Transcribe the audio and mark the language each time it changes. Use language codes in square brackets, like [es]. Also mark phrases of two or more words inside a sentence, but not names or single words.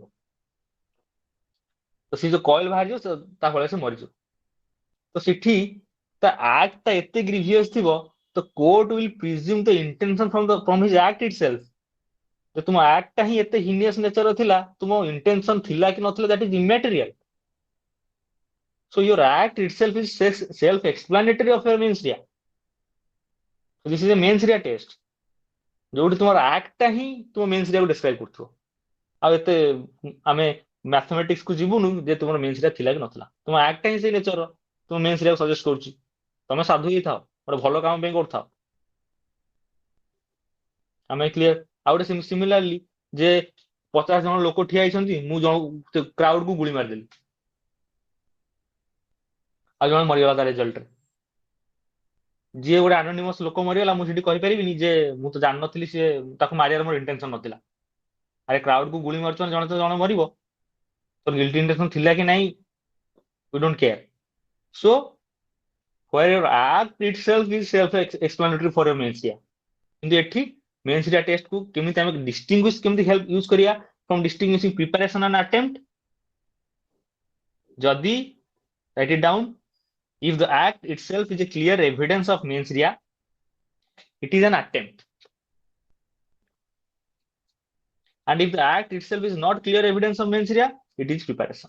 [or] ତ ସେ ଯୋଉ କଏଲ ବାହାରିଯିବ ତା ଫଳରେ ସେ ମରିଯିବ। ତ ସେଠି ତା ଆକ୍ଟଟା ଏତେ ଗ୍ରିଭିୟସ୍ ଥିବ, ତ [en] court will presume the intention from his act itself. [or] ଯେ ତୁମ ଆକ୍ଟଟା ହିଁ ଏତେ [en] heinous nature [or] ଥିଲା, ତୁମ ଇଣ୍ଟେନସନ ଥିଲା କି ନଥିଲା [en] that is immaterial. So your act itself is self-explanatory of your mens rea. So this is a mens rea test, [or] ଯୋଉଠି ତୁମର ଆକ୍ଟଟା ହିଁ ତୁମ [en] mens rea [or] କୁ ଡେସ୍କ୍ରାଇବ କରୁଥିବ। ଆଉ ଏତେ ଆମେ ମ୍ୟାଥମେଟିକ୍ସ କୁ ଯିବୁନୁ ଯେ ତୁମର [en] mens rea [or] ଥିଲା କି ନଥିଲା। ତୁମ ଆକ୍ଟଟା ହିଁ ସେଇ ନେଚର ତୁମ [en] mens rea [or] କୁ ସଜେଷ୍ଟ କରୁଛି। ତମେ ସାଧୁ ହେଇଥାଅ, ଗୋଟେ ଭଲ କାମ ପାଇଁ କରୁଥାଅ। ଆମେ କ୍ଲିୟର? ଆଉ ଗୋଟେ ସିମିଲାରଲି ଯେ 50 ଜଣ ଲୋକ ଠିଆ ହେଇଛନ୍ତି, ମୁଁ କ୍ରାଉଡ କୁ ଗୁଳି ମାରିଦେଲି, ଆଉ ଜଣେ ମରିଗଲା ତା ରେଜଲ୍ଟରେ। ଯିଏ ଗୋଟେ ଆନୋନିମସ୍ ଲୋକ ମରିଗଲା, ମୁଁ ସେଠି କହିପାରିବିନି ଯେ ମୁଁ ତ ଜାଣିନଥିଲି ସିଏ, ତାକୁ ମାରିବାର ମୋର ଇଣ୍ଟେନସନ ନଥିଲା। ଆରେ କ୍ରାଉଡ କୁ ଗୁଳି ମାରୁଛ, ଜଣେ ତ ଜଣେ ମରିବ, ତ [en] guilty intention [or] ଥିଲା କି ନାହିଁ, [en] we don't care. So where your act itself is self-explanatory for your mens rea. [or] କିନ୍ତୁ ଏଠି [en] mens rea test [or] କୁ କେମିତି ଆମେ [en] distinguish କେମିତି help use କରିବା from distinguishing preparation and attempt? ଯଦି write it down, if the act itself is a clear evidence of mens rea, it is an attempt. And if the act itself is not clear evidence of mens rea, it is preparation.